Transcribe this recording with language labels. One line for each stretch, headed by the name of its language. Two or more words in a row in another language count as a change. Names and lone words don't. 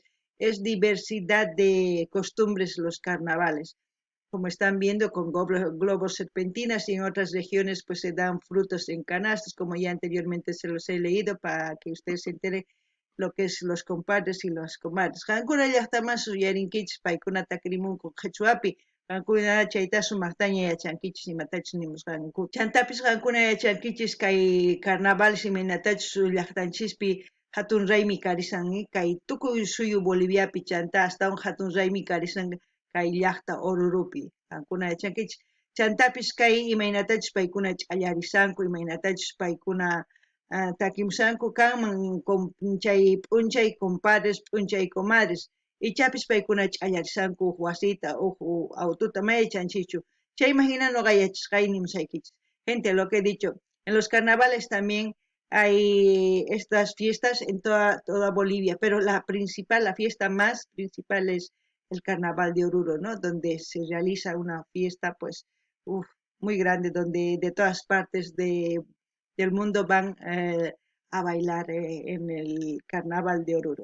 Spanish: Es diversidad de costumbres los carnavales como están viendo con globos serpentinas y en otras regiones pues se dan frutos en canastas, como ya anteriormente se los he leído para que ustedes se enteren lo que es los compadres y las comadres.
Quechua: Hankuna llaqtaman suyarinkichis paykuna takrimun con qhichwapi, hankuna chayta sumaqtaña yachankichis imatachus nimusqanku. Chantapis hankuna yachankichis kay carnaval imaynatachus llaqtanchispi hatun raymi karisanmi kay tukuy suyu Boliviapi chanta astawan hatun raymi karisan kay llaqta Orurupi kankuna yachankichis chantapis kay imaynatachus paykuna ch'allarisanku imaynatachus paykuna takimusanku kanman chay p'unchay compadres p'unchay comadres ichapis paykuna ch'allarisanku huk wasita huk autota mayachanchichu chay imagina noqa yachashqayni musaykichis
Spanish: gente lo que he dicho en los carnavales también hay estas fiestas en toda Bolivia, pero la principal, la fiesta más principal es el Carnaval de Oruro, ¿no? Donde se realiza una fiesta, pues, muy grande, donde de todas partes del mundo van a bailar en el Carnaval de Oruro.